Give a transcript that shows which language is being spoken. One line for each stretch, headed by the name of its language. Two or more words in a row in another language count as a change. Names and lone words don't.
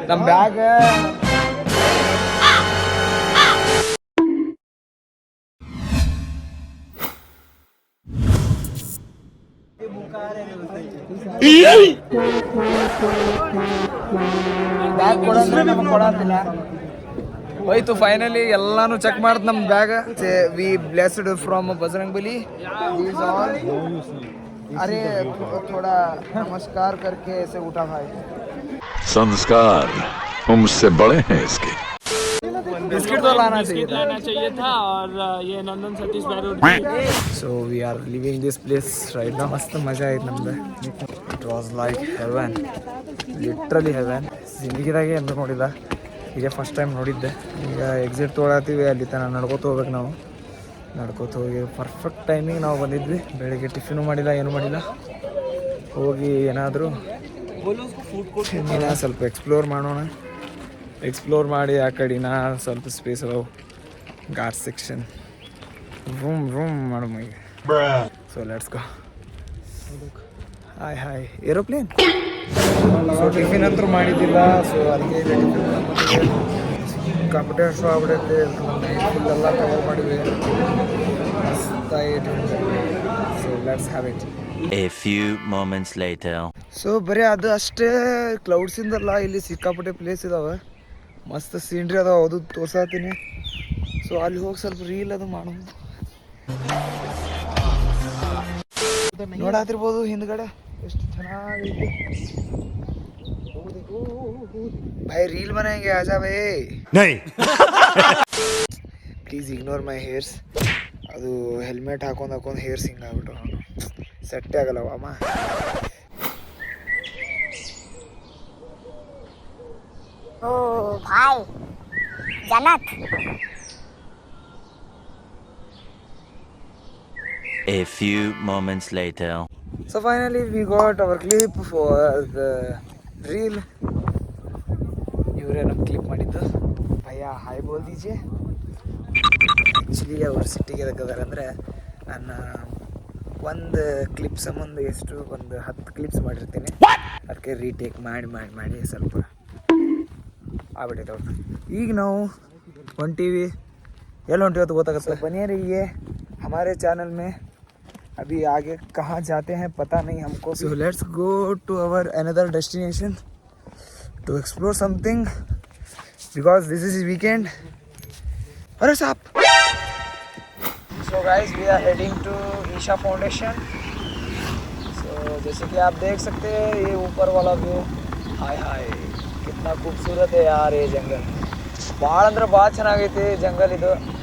Kannada: ನಮ್ಮ ಬ್ಯಾಗ್ ಬ್ಯಾಗ್ ಕೊಡಂದ್ರೆ ನಮ್ಗೆ ಕೊಡಂತಿಲ್ಲ. ಹೋಯ್ತು ಫೈನಲಿ ಎಲ್ಲಾನು ಚೆಕ್ ಮಾಡ್ದು ನಮ್ಮ ಬ್ಯಾಗ್.
English: we blessed from बजरंग बली.
Hindi: अरे थोड़ा नमस्कार करके ऐसे उठा भाई. संस्कार मुझसे बड़े हैं इसके. बिस्किट तो लाना चाहिए था और ये नंदन सतीश बैरोड.
English: So we are leaving this place right now.
Hindi: मस्त मजा
Kannada: आಯ್ತು ನಮ್ದು.
English: It was like heaven, literally heaven.
Kannada: ಜಿಂದಗಿದಾಗೆ ಎಂದು ನೋಡಿಲ್ಲ, ಈಗ
English: first time
Kannada: ನೋಡಿದ್ದೆ. ಈಗ ಎಕ್ಸಿಟ್ ತೊಗೊಳತ್ತೀವಿ, ಅಲ್ಲಿ ತನಕ ನಡ್ಕೋತ ಹೋಗ್ಬೇಕು ನಾವು. ನಡ್ಕೋತ ಹೋಗಿ
English: perfect time
Kannada: ನಾವು ಬಂದಿದ್ವಿ. ಬೆಳಿಗ್ಗೆ ಟಿಫಿನು ಮಾಡಿಲ್ಲ, ಏನೂ ಮಾಡಿಲ್ಲ. ಹೋಗಿ ಏನಾದರೂ ಸ್ವಲ್ಪ ಎಕ್ಸ್ಪ್ಲೋರ್ ಮಾಡೋಣ. ಎಕ್ಸ್ಪ್ಲೋರ್ ಮಾಡಿ ಆ ಕಡೆನ ಸ್ವಲ್ಪ ಸ್ಪೇಸ್ ಅದಾವು,
English: ghat section
Kannada: ರೂಮ್ ಮಾಡೋಣ ಈಗ.
English: So let's go. Hi aeroplane.
Kannada: ಸೊ ಟಿಫಿನ್ ಅಂತೂ ಮಾಡಿದ್ದಿಲ್ಲ, ಸೊ ಅದಕ್ಕೆ
English: computer show
Kannada: ಆಗ್ಬಿಡೈತೆ. ಫುಲ್ಲೆಲ್ಲ ಕವರ್ ಮಾಡಿದ್ವಿ, ಮಸ್ತಾಗಿತ್ತು.
English: So let's have it. A few moments later.
Kannada: ಸೊ ಬರೀ ಅದು ಅಷ್ಟೇ ಕ್ಲೌಡ್ಸಿಂದಲ್ಲ, ಇಲ್ಲಿ ಸಿಕ್ಕಾಪಟ್ಟೆ ಪ್ಲೇಸ್ ಇದಾವೆ, ಮಸ್ತ್ ಸೀನ್ರಿ ಅದಾವೆ, ಅದು ತೋರ್ಸಾತೀನಿ. ಸೊ ಅಲ್ಲಿ ಹೋಗಿ ಸ್ವಲ್ಪ ರೀಲ್ ಅದು ಮಾಡೋದು. ನೋಡಾತಿರ್ಬೋದು ಹಿಂದ್ಗಡೆ ಎಷ್ಟು ಚೆನ್ನಾಗೈತಿ भाई.
Hindi: रील बनाएंगे, आजा भाई. नहीं
English: please ignore my hairs.
Kannada: ಅದು ಹೆಲ್ಮೆಟ್ ಹಾಕೊಂಡು ಹೇರ್ಸ್ ಹಿಂಗಾಗ್ಬಿಟ್ಟು ಸೆಟ್ಟೇ ಆಗಲ್ಲವ ಅಮ್ಮ.
Hindi: ओ भाई जन्नत.
English: A few moments later. So finally we got our clip for the reel.
Kannada: ಇವರೇನೋ ಕ್ಲಿಪ್ ಮಾಡಿದ್ದು.
Hindi: भैया हाय बोल दीजिए.
Kannada: ಆ್ಯಕ್ಚುಲಿ ಅವ್ರ ಸಿಟ್ಟಿಗೆ ಎದಕ್ಕದಾರೆ ಅಂದರೆ, ನಾನು ಒಂದು ಕ್ಲಿಪ್ ಸಂಬಂಧ ಒಂದು 10 ಕ್ಲಿಪ್ಸ್ ಮಾಡಿರ್ತೀನಿ. ಅದಕ್ಕೆ ರೀಟೇಕ್ ಮಾಡಿ ಸ್ವಲ್ಪ ಆಗ್ಬಿಟ್ಟೈತೆ ಅವ್ರು. ಈಗ ನಾವು ಹೊಂಟೀವಿ. ಎಲ್ಲಿ ಹೊಂಟಿವಿ ಅಂತ ಗೊತ್ತಾಗುತ್ತೆ.
Hindi: ಬನ್ನಿ ರಹಿए हमारे चैनल में. अभी आगे कहाँ जाते हैं पता नहीं हमको.
English: So let's go to our another destination to explore something because this is weekend.
Hindi: अरे साहब.
English: So guys we are heading to ईशा फाउंडेशन.
Hindi: So जैसे कि आप देख सकते हैं ये ऊपर वाला व्यू. हाय कितना खूबसूरत है यार ये जंगल.
Kannada: ಭಾಳ ಅಂದ್ರೆ ಭಾಳ ಚೆನ್ನಾಗೈತಿ ಜಂಗಲ್ ಇದು.